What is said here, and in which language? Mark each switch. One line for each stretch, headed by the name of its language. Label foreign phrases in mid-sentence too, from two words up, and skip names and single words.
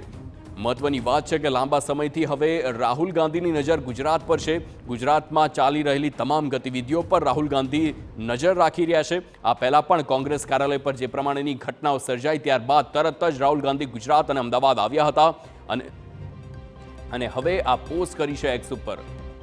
Gujarati: મહત્વની બાત હૈ કે લાંબા સમયથી હવે રાહુલ ગાંધીની નજર ગુજરાત પર છે। ગુજરાતમાં ચાલી રહેલી તમામ ગતિવિધિઓ પર રાહુલ ગાંધી નજર રાખી રહ્યા છે। આ પહેલા પણ કોંગ્રેસ કાર્યાલય પર જે પ્રમાણેની ઘટનાઓ સર્જાઈ ત્યારબાદ તરત જ રાહુલ ગાંધી ગુજરાત અને અમદાવાદ આવ્યા હતા અને હવે આ પોસ્ટ કરી છે એક્સ પર।